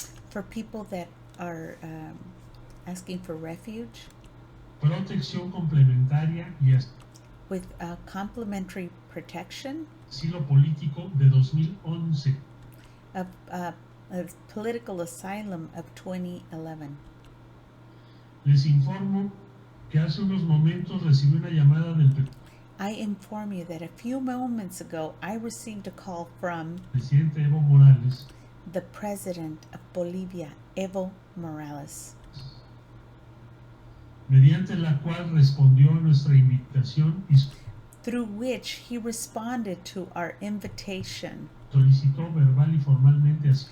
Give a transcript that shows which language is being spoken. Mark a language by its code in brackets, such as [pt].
[en] for people that are asking for refuge [es] protección complementaria y [en] with complementary protection [es] asilo político de 2011. [en] of political asylum of 2011. [es] Les informo que hace unos momentos recibí una llamada del [en] I inform you that a few moments ago I received a call from [es] presidente Evo Morales [en] the president of Bolivia, Evo Morales, [es] mediante la cual respondió a nuestra invitación y [en] through which he responded to our invitation, [es] solicitó verbal y formalmente